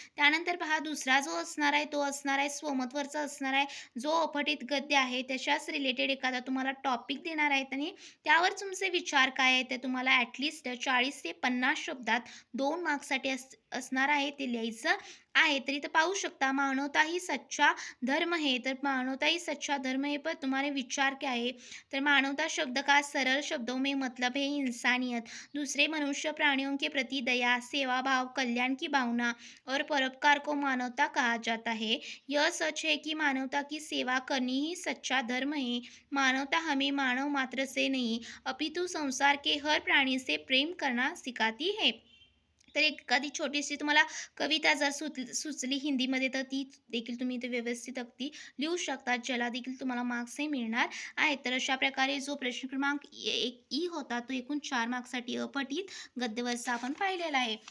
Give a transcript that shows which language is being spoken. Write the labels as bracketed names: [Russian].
[Marathi] त्यानंतर पहा, दुसरा जो असणार आहे तो असणार आहे स्वमतवरचा असणार आहे. जो अपठित गद्य आहे त्याच्याच रिलेटेड एखादा तुम्हाला टॉपिक देणार आहेत आणि त्यावर तुमचे विचार काय आहेत ते तुम्हाला ॲटलिस्ट 40 ते 50 शब्दात 2 मार्क्ससाठी असणार आहे, ते लिहायचं आहे. तर इथं पाहू शकता, [Hindi] मानवता ही सच्चा धर्म है. तर मानवता ही सच्चा धर्म है पर तुम्हारे विचार क्या है. तर मानवता शब्द का सरल शब्दों में मतलब है इंसानियत, दूसरे मनुष्य प्राणियों के प्रति दया, सेवा भाव, कल्याण की भावना और परोपकार को मानवता कहा जाता है. यह सच है कि मानवता की सेवा करनी ही सच्चा धर्म है. मानवता हमें मानव मात्र से नहीं अपितु संसार के हर प्राणी से प्रेम करना सिखाती है. [Marathi] तर एखादी छोटीशी तुम्हाला कविता जर सुचली हिंदीमध्ये तर ती देखील तुम्ही इथे व्यवस्थित अगदी लिहू शकता, ज्याला देखील तुम्हाला मार्क्सही मिळणार आहेत. तर अशा प्रकारे जो प्रश्न क्रमांक एक ई होता तो एकूण 4 मार्क्ससाठी अपठित गद्यवरचा आपण पाहिलेला आहे.